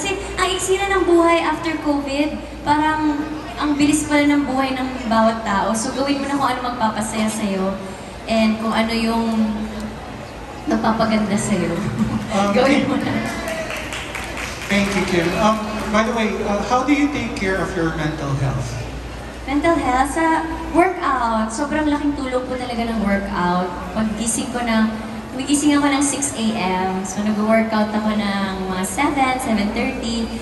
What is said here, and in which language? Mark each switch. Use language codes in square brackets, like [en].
[tl] Kasi ang iksi na ng buhay after COVID, parang ang bilis pala ng buhay ng bawat tao. So, gawin mo na kung ano magpapasaya sa'yo and kung ano yung magpapaganda sa'yo. Gawin mo na. [en] Thank you, Kim. By the way, how do you take care of your mental health? [tl] Mental health, sa workout. Sobrang laking tulong po talaga ng workout. Paggising ko gumigising ako ng 6 a.m. So, nag-workout ako ng mga 7, 7:30.